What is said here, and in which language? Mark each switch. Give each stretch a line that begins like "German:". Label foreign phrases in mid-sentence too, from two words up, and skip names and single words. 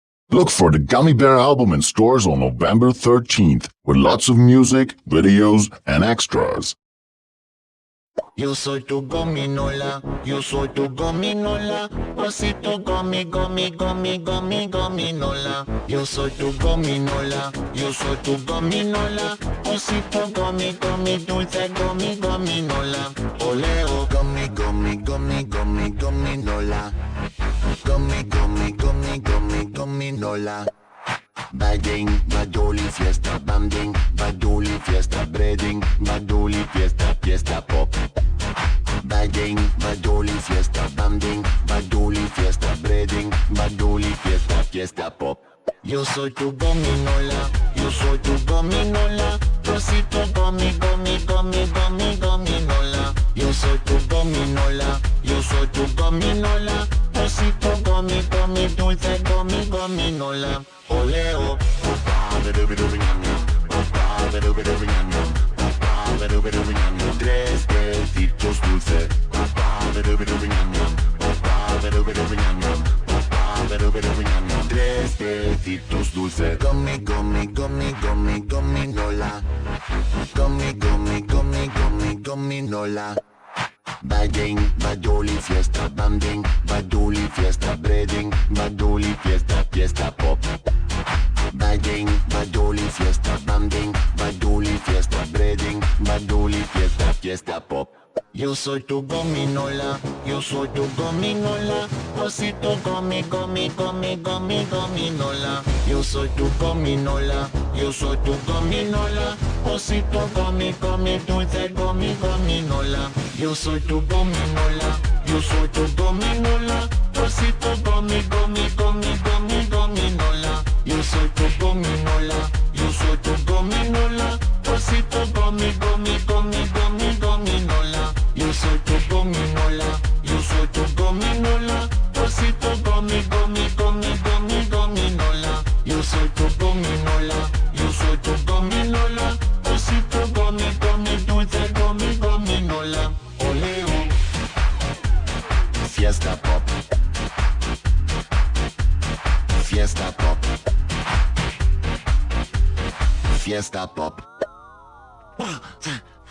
English: Look for the Gummy Bear album in stores on November 13th with lots of music, videos, and extras.
Spanish: Yo soy tu gominola, yo soy tu gominola, osito gomi, gomi, gomi, gomi, gominola. Yo soy tu gominola, yo soy tu gominola, osito gomi, gomi, dulce gomi, gominola. Oleo, gomi, gomi, gomi, gomi, gominola. Gomi, gomi, gomi, gomi, gominola. Bading, badoli, fiesta, banding, badoli, fiesta, breading, badoli, fiesta, fiesta pop. Bading, badoli, fiesta, banding, badoli, fiesta, breading, badoli, fiesta, fiesta pop. Yo soy tu gominola, yo soy tu gominola, rosito gomi, gomi, gomi, gomi, gominola. Yo soy tu gominola, yo soy tu gominola, rosito gomi, gomi, dulce gomi, gominola. Oleo, tres besitos dulces. Tres besitos dulces. Gomi, gomi, gomi, gomi, gominola. Gomi, gomi, gomi, gomi, gominola. Bading, badoli, fiesta, banding, badoli, fiesta, breading, badoli, fiesta, fiesta pop. Bading, badoli, fiesta, banding, badoli, fiesta, breading, badoli, fiesta, fiesta pop. Yo soy tu gominola, yo soy tu gominola, osito gomi, gomi, gomi, gomi, gominola. Yo soy tu gominola, yo soy tu gominola, osito gomi, gomi, dulce gomi, gominola. Yo soy tu gominola, yo soy tu gominola, osito gomi, gomi, gomi, gomi, gominola. Yo soy tu gominola, yo soy tu gominola, osito gomi, gomi, gomi, gomi, gominola. Yo soy tu gominola, yo soy tu gominola, osito gomi, gomi, gomi, gomi, gominola. Yo soy tu gominola, yo soy tu gominola, osito gomi, gomi, dulce gomi, gominola. Oleo, fiesta pop, fiesta pop, fiesta pop.